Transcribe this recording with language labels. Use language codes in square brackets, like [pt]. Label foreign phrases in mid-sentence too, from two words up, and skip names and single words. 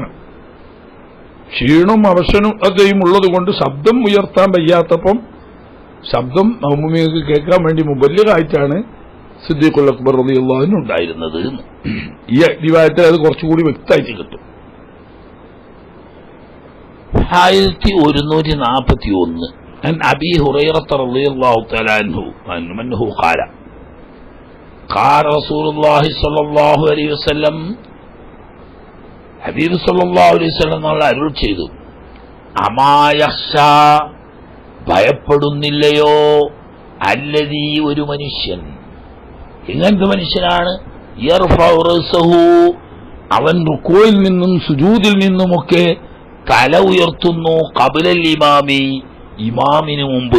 [ml] ക്ഷീണവും അവശനതയും ഉള്ളതുകൊണ്ട് ശബ്ദം ഉയർത്താൻ വയ്യാത്തപ്പം ശബ്ദം മഅ്മൂമികൾക്ക് കേൾക്കാൻ വേണ്ടി മുബല്ലിഗായിട്ടാണ് സിദ്ദീഖുൽ അക്ബർ [ar] رضي الله عنه [ml] ഉണ്ടായിരുന്നത്. ഈ റിവായത്തിൽ അത് കുറച്ചുകൂടി വ്യക്തമായിട്ട് കിട്ടും. [ar] 1141 عن أبي هريرة رضي الله تعالى عنه أنه قال قال رسول الله صلى الله عليه وسلم, [ml] ഹബീബ് [ar] صلى الله عليه وسلم [ml] അരുൾ ചെയ്തു, അമായഖ്ശ, ഭയപ്പെടുന്നില്ലയോ, അല്ലദീ, ഒരു മനുഷ്യൻ, ഇങ്ങനത്തെ മനുഷ്യനാണ് [ar] يرفع رأسه, [ml] അവൻ റുകൂഇൽ നിന്നും സുജൂദിൽ നിന്നുമൊക്കെ തല ഉയർത്തുന്നു [ar] قبل الإمام, [ml] ഇമാമിന് മുമ്പ്.